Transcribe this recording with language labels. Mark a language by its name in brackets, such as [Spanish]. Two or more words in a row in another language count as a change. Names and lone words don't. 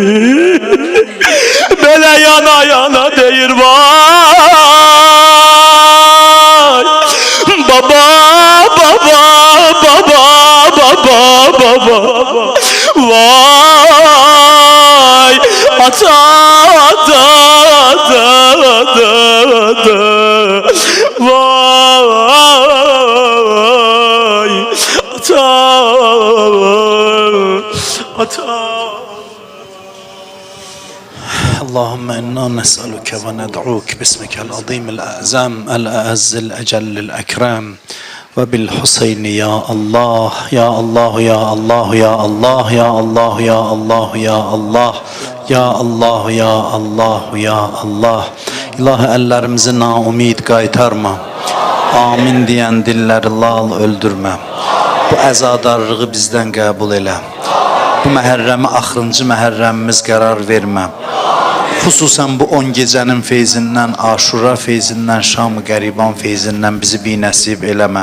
[Azerbaijani] Belə yana yana deyir vay, baba baba baba baba baba, vay ata ata ata ata ata, vay ata ata. [Arabic] اللهم إنا نسألك وندعوك باسمك العظيم الأعظم الأعز الأجل الأكرم وبالحسين يا الله يا الله يا الله يا الله يا الله يا الله يا الله يا الله يا الله يا الله. [Azerbaijani] İlahi əllərimizi naumid qaytarma, amin deyən dilləri lal öldürmə. Bu əzadarlığı bizdən qəbul elə. Bu məhərrəmi axırıncı məhərrəmimiz qərar vermə. Xüsusən bu 10 gecənin feyzindən, Aşura feyzindən, Şam-ı Qəriban feyzindən bizi binəsib eləmə.